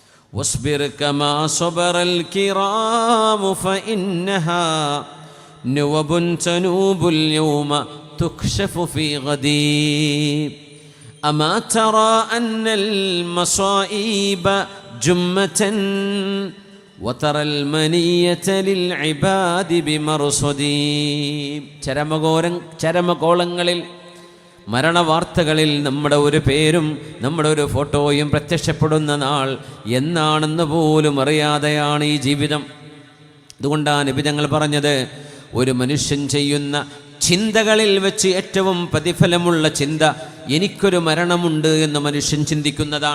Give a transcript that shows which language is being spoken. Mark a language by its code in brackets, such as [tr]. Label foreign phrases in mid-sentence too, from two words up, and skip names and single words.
[ar] واصبر كما صبر الكرام فإنها نوب تنوب اليوم تكشف في غدير أما ترى أن المصائب جمة وترى المنية للعباد بمرصدي. [ml] ചരമകോളങ്ങളിൽ മരണവാർത്തകളിൽ നമ്മുടെ ഒരു പേരും നമ്മുടെ ഒരു ഫോട്ടോയും പ്രത്യക്ഷപ്പെടുന്ന നാൾ എന്നാണെന്ന് പോലും അറിയാതെയാണ് ഈ ജീവിതം. അതുകൊണ്ടാണ് നബി തങ്ങൾ പറഞ്ഞത്, ഒരു മനുഷ്യൻ ചെയ്യുന്ന ചിന്തകളിൽ വെച്ച് ഏറ്റവും പ്രതിഫലമുള്ള ചിന്ത എനിക്കൊരു മരണമുണ്ട് എന്ന് മനുഷ്യൻ ചിന്തിക്കുന്നതാണ്.